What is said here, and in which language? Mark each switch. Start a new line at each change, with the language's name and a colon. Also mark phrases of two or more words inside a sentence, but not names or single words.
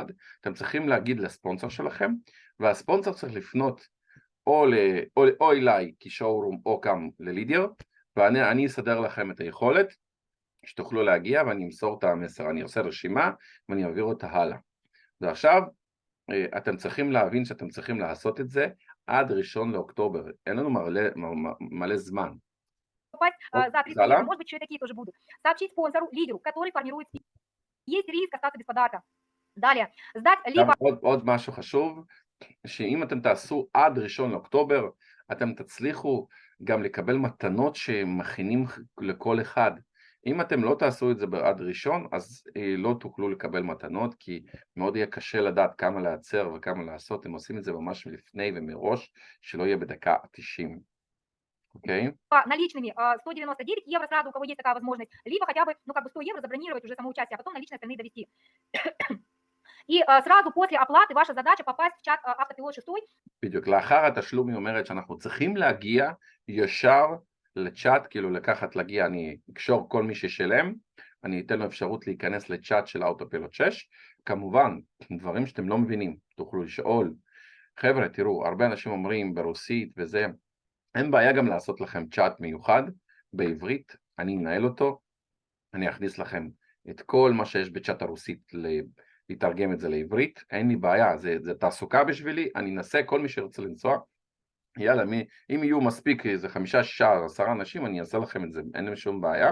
Hebrew: אתם צריכים להגיד לספונסר שלכם, והספונסר צריך לפנות או אליי כשואורום או גם ללידר, ואני אסדר לכם את היכולת, שתוכלו להגיע ואני אמסור את המסר, אני עושה רשימה ואני אעביר אותה הלאה. ועכשיו אתם צריכים להבין שאתם צריכים לעשות את זה עד 1 לאוקטובר, אין לנו מלא זמן.
Russian: За 300 евро, может быть, еще и такие тоже будут. Сообщить спонсору, лидеру, который формирует список. Есть риск остаться без подарка. Далее, сдать либо...
Hebrew: עוד משהו חשוב, שאם אתם תעשו עד 1 לאוקטובר, אתם תצליחו גם לקבל מתנות שמכינים לכל אחד. אם אתם לא תעשו את זה עד 1, אז לא תוכלו לקבל מתנות, כי מאוד יהיה קשה לדעת כמה לעצר וכמה לעשות, הם עושים את זה ממש לפני ומראש, שלא יהיה בדקה 90.
Russian: Окей. Наличными 199 евро сразу, у кого есть такая возможность, либо хотя бы, 100 евро забронировать уже само участие, а потом наличные остальные довести. И сразу после оплаты ваша задача попасть в чат автопилот 6.
Hebrew: בדיוק, לאחר התשלום היא אומרת שאנחנו צריכים להגיע ישר לצ'אט, כאילו להגיע, אני אקשור כל מי ששלם, אני אתן לו אפשרות להיכנס לצ'אט של האוטופילוט 6, כמובן, דברים שאתם לא מבינים, תוכלו לשאול, חבר'ה, תראו, הרבה אנשים אומרים ברוסית וזה, אין בעיה גם לעשות לכם צ'אט מיוחד בעברית, אני אנהל אותו, אני אכניס לכם את כל מה שיש בצ'אט הרוסית, לתרגם את זה לעברית, אין לי בעיה, זה תעסוקה בשבילי, אני אנסה כל מי שרוצה לנסוע, יאללה, אם יהיו מספיק איזה 5, 6, 10 אנשים, אני אעשה לכם את זה, אין לי שום בעיה.